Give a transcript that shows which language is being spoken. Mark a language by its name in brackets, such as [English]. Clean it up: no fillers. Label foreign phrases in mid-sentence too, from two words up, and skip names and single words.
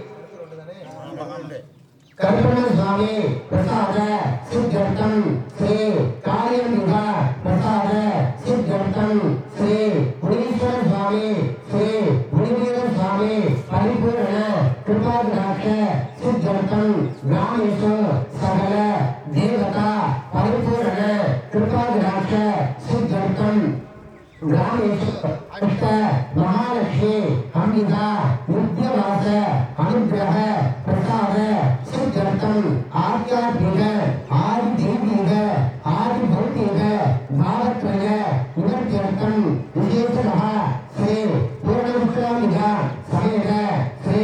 [Sanskrit] कल्पन स्वामी प्रसाद सिद्ध्यर्थं श्री कालियम्बिका प्रसाद सिद्ध्यर्थं श्री मुनीश्वर स्वामी श्री मुनिवीर स्वामी परिपूर्ण कृपाकटाक्ष सिद्ध्यर्थं ग्रामेषु सकल देवता परिपूर्ण कृपाकटाक्ष सिद्ध्यर्थं ग्रामेषु अष्ट महालक्ष्मी अम्बिका नित्यवास अनुग्रह प्रसाद सिद्धर्थम आध्यात्मिक आदिदैविक आदिभौतिक भावत्रय निवर्त्यर्थम विशेषतः श्री पूर्णविश्रामिक समेत श्री